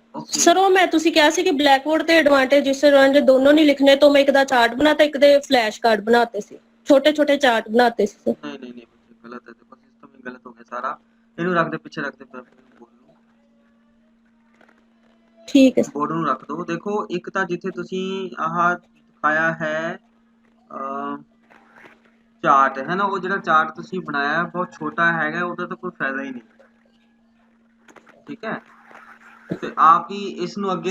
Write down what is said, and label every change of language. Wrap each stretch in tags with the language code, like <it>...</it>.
<pa>Sir ਉਹ ਮੈਂ ਤੁਸੀਂ ਕਿਹਾ ਸੀ ਕਿ ਬਲੈਕ ਬੋਰਡ ਤੇ ਐਡਵਾਂਟੇਜ ਡਿਸਐਡਵਾਂਟੇਜ ਦੋਨੋਂ ਨਹੀਂ ਲਿਖਣੇ ਤਾਂ ਮੈਂ ਇੱਕ ਦਾ ਚਾਰਟ ਬਣਾਤਾ ਇੱਕ ਦੇ ਫਲੈਸ਼ ਕਾਰਡ ਬਣਾਤੇ ਸੀ ਛੋਟੇ ਛੋਟੇ ਚਾਰਟ ਬਣਾਤੇ ਸੀ ਸਰ</pa> <hi>नहीं गलत है देखो सिस्टम ही गलत हो गया सारा</hi> <pa>ਇਹਨੂੰ ਰੱਖ ਦੇ ਪਿੱਛੇ ਰੱਖ ਦੇ ਠੀਕ ਹੈ ਬੋਰਡ ਨੂੰ ਰੱਖ ਦੋ ਦੇਖੋ ਇੱਕ ਤਾਂ ਜਿੱਥੇ ਤੁਸੀਂ ਆਹ ਦਿਖਾਇਆ ਹੈ ਚਾਰਟ ਹੈ ਨਾ, ਉਹ ਜਿਹੜਾ ਚਾਰਟ ਤੁਸੀਂ ਬਣਾਇਆ ਬਹੁਤ ਛੋਟਾ ਹੈਗਾ, ਉਹਦਾ ਤਾਂ ਕੋਈ ਫਾਇਦਾ ਹੀ ਨਹੀਂ। ਠੀਕ ਹੈ, ਤੇ ਆਪ ਹੀ ਇਸ ਨੂੰ ਅੱਗੇ</pa>